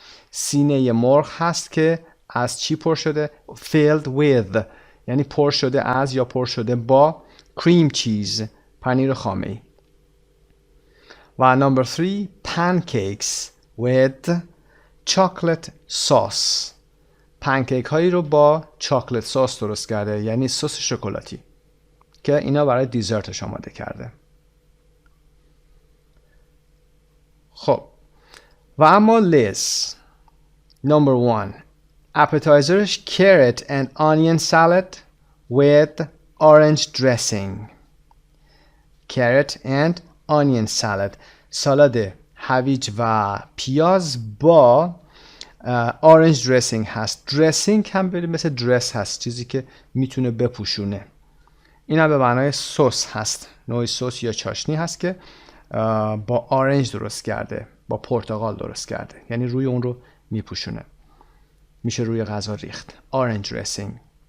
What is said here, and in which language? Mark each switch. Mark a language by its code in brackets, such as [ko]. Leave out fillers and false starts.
[fa] سینه مرغ هست که از چی پر شده؟ [en] filled with [fa] یعنی پر شده از یا پر شده با cream cheese پنیر خامه‌ای. [en] و number 3 pancakes with chocolate sauce. [fa] پنکیک هایی رو با چاکلت سس درست کرده، یعنی سس شکلاتی که اینا برای دیزرتش آماده کرده. خب و اما [en] Liz number 1 appetizerش carrot and onion salad with orange dressing. carrot and onion salad [fa] سالاد هویج و پیاز با اورنج درسینگ هست. درسینگ هم مثل درس هست، چیزی که میتونه بپوشونه. این هم به معنای سس هست، نوع سس یا چاشنی هست که با اورنج درست کرده، با پرتقال درست کرده، یعنی روی اون رو میپوشونه، میشه روی غذا ریخت. اورنج درسینگ.